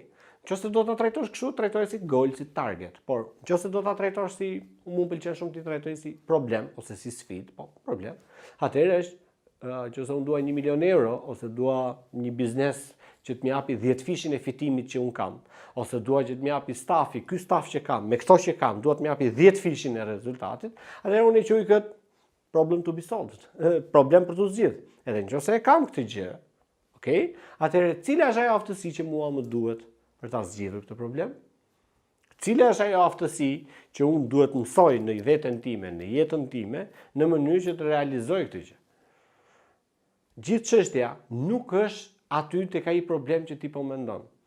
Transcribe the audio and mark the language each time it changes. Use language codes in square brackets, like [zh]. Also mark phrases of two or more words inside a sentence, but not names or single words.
[sq] Nëse do ta trajtosh kështu, trajtoje si goal, si target. Por nëse do ta trajtosh si më pëlqen shumë ti trajtoj si problem ose si sfidë, po problem. Atëherë është nëse unë dua 1 milion euro ose dua një biznes që të më japi 10 fishin e fitimit që un kam, ose dua që të më japi stafi, ky staf që kam, me këto që kam, dua të më japi 10 fishin e rezultatit, atëherë unë e quaj kët problem [en] to be solved, [sq] problem për të zgjidhur. Edhe nëse e kam këtë gjë, okay? Atëherë cila është ajo aftësi që mua më duhet për ta zgjidhur këtë problem? Cila është ajo aftësi që unë duhet mësoj në veten time, në jetën time, në mënyrë që të realizoj këtë gjë? Gjithë çështja nuk është aty tek ai problem që ti po mendon.